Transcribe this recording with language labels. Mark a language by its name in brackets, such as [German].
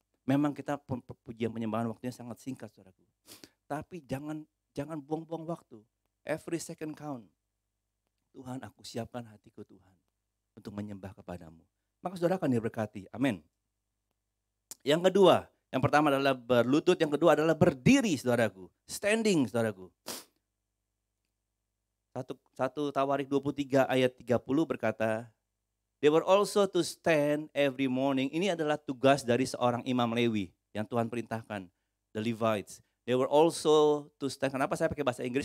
[Indonesian] Memang kita pujian penyembahan waktunya sangat singkat, saudaraku. Tapi jangan buang-buang waktu. [English] Every second count. [Indonesian] Tuhan, aku siapkan hatiku Tuhan untuk menyembah kepadamu. Maka saudara akan diberkati. Amin. Yang kedua, yang pertama adalah berlutut, yang kedua adalah berdiri, saudaraku. [English] Standing, saudaraku. [Indonesian] 1 Tawarik 23 ayat 30 berkata, [English] they were also to stand every morning. [Indonesian] Ini adalah tugas dari seorang imam Lewi yang Tuhan perintahkan, [English] the Levites. They were also to stand. [Indonesian] Kenapa saya pakai bahasa Inggris?